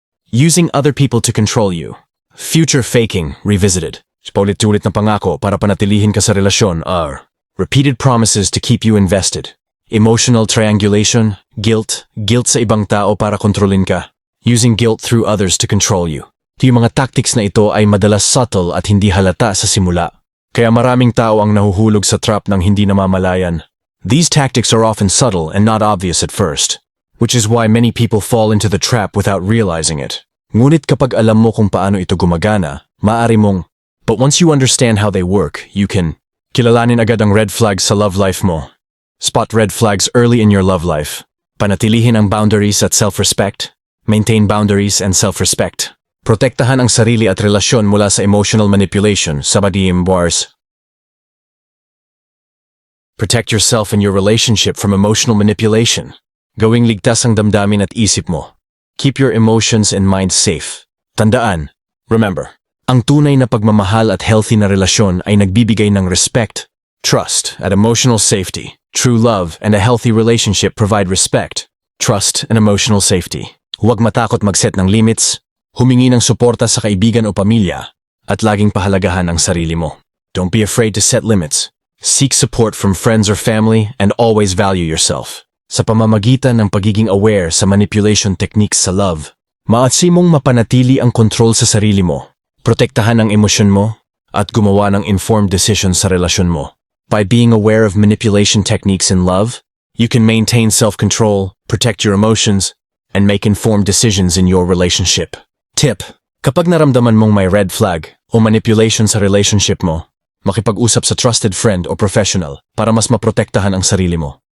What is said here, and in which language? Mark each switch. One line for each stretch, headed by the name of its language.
English: Using other people to control you. Future faking, revisited.
Filipino: Paulit-ulit na pangako para panatilihin ka sa relasyon
English: are repeated promises to keep you invested.
Filipino: Emotional triangulation, guilt sa ibang tao para kontrolin ka.
English: Using guilt through others to control you.
Filipino: Yung mga tactics na ito ay madalas subtle at hindi halata sa simula. Kaya maraming tao ang nahuhulog sa trap ng hindi namamalayan.
English: These tactics are often subtle and not obvious at first, which is why many people fall into the trap without realizing it.
Filipino: Ngunit kapag alam mo kung paano ito gumagana, maaari mong,
English: but once you understand how they work, you can
Filipino: kilalanin agad ang red flags sa love life mo.
English: Spot red flags early in your love life.
Filipino: Panatilihin ang boundaries at self-respect.
English: Maintain boundaries and self-respect.
Filipino: Protektahan ang sarili at relasyon mula sa emotional manipulation sa madiim wars.
English: Protect yourself and your relationship from emotional manipulation.
Filipino: Gawing ligtas ang damdamin at isip mo.
English: Keep your emotions and mind safe.
Filipino: Tandaan, remember, ang tunay na pagmamahal at healthy na relasyon ay nagbibigay ng respect, trust, at emotional safety.
English: True love and a healthy relationship provide respect, trust, and emotional safety.
Filipino: Huwag matakot mag-set ng limits, humingi ng suporta sa kaibigan o pamilya, at laging pahalagahan ang sarili mo.
English: Don't be afraid to set limits. Seek support from friends or family and always value yourself.
Filipino: Sa pamamagitan ng pagiging aware sa manipulation techniques sa love, maatsi mong mapanatili ang kontrol sa sarili mo, protektahan ang emosyon mo, at gumawa ng informed decisions sa relasyon mo.
English: By being aware of manipulation techniques in love, you can maintain self-control, protect your emotions, and make informed decisions in your relationship.
Filipino: Tip: kapag naramdaman mong may red flag o manipulation sa relationship mo, makipag-usap sa trusted friend o professional para mas maprotektahan ang sarili mo.